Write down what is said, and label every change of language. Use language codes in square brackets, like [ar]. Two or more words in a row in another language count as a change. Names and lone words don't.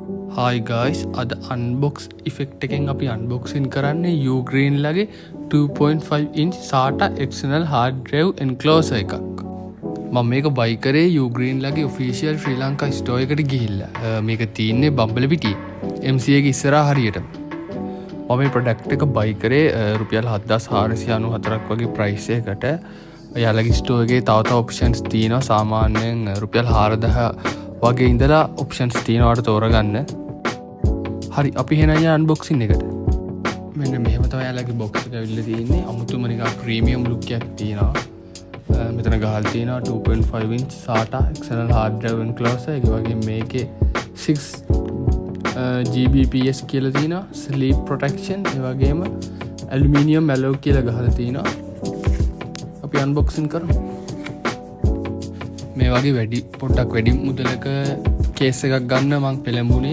[en] Hi guys, [si] අද unbox effect එකෙන් අපි unboxing කරන්නේ Ugreen ලගේ [en] 2.5 inch SATA external hard drive enclosure [si] එකක්. මම මේක buy කරේ Ugreen ලගේ official ශ්‍රී ලංකා store එකට ගිහිල්ලා. මේක තියෙන්නේ බම්බලපිටියේ MCA ගේ ඉස්සරහා හරියටම. මම මේ product එක buy කරේ රුපියල් 7494ක් වගේ price එකකට. එයාලගේ store එකේ තව options තියෙනවා. සාමාන්‍යයෙන් රුපියල් 4000 වගේ ඉඳලා options තියෙනවාට තෝරගන්න. හරි අපි එහෙනම් යන්න unboxing එකට. මෙන්න මෙහෙම තමයි යාළුවගේ box එක ඇවිල්ලා තියෙන්නේ. අමුතුම නිකන් [en] premium look [si] එකක් තියෙනවා. මෙතන ගහලා තියෙනවා [en] 2.5 inch SATA external hard drive enclosure. [si] ඒ වගේ මේකේ 6 Gbps කියලා තියෙනවා. [en] sleep protection. [si] ඒ වගේම [en] aluminium alloy [si] කියලා ගහලා තියෙනවා. අපි unboxing කරමු. මේ වගේ පොඩ්ඩක් වැඩි මුදලක කේස් එකක් ගන්න මං පෙළඹුණේ.